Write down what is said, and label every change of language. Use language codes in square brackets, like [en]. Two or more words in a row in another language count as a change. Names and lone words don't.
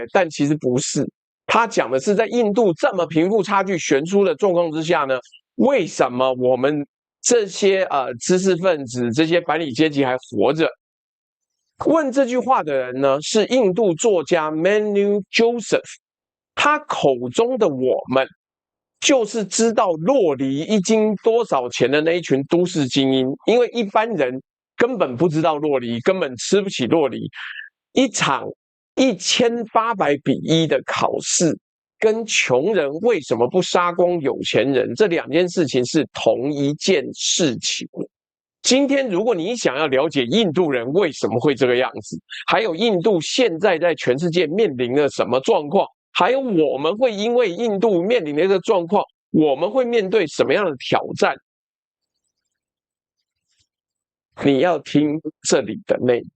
[zh] 但其實不是。他講的是在印度這麼貧富差距懸殊的狀況之下呢，為什麼我們這些知識分子、這些白領階級還活着？問這句話的人呢，是印度作家 Manu Joseph。他口中的我們，就是知道酪梨一斤多少錢的那一群都市精英，因為一般人根本不知道酪梨，根本吃不起酪梨。一場1800比1的考試，跟窮人為什麼不殺光有錢人，這兩件事情是同一件事情。今天如果你想要了解印度人為什麼會這個樣子，還有印度現在在全世界面臨了什麼狀況，還有我們會因為印度面臨的這個狀況，我們會面對什麼樣的挑戰，你要聽這裡的內容。